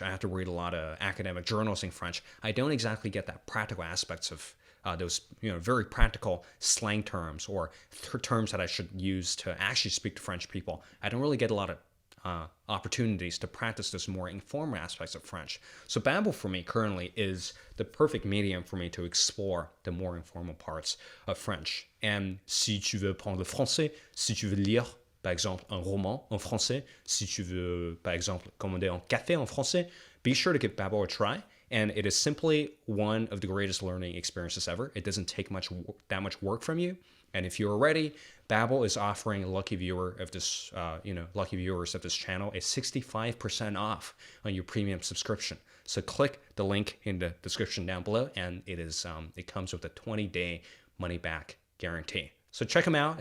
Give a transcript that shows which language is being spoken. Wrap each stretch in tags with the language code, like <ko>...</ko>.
<en>I have to read a lot of academic journals in French. I don't exactly get that practical aspects of those very practical slang terms or terms that I should use to actually speak to French people. I don't really get a lot of opportunities to practice those more informal aspects of French. So Babbel for me currently is the perfect medium for me to explore the more informal parts of French.</en> <fr>And si tu veux prendre le français, si tu veux lire par exemple un roman en français, si tu veux par exemple commander un café en français,</fr> <en>be sure to give Babbel a try. And it is simply one of the greatest learning experiences ever. It doesn't take that much work from you. And if you're ready, Babbel is offering lucky viewers of this channel a 65% off on your premium subscription. So click the link in the description down below, and it comes with a 20-day money-back guarantee. So check them out.</en>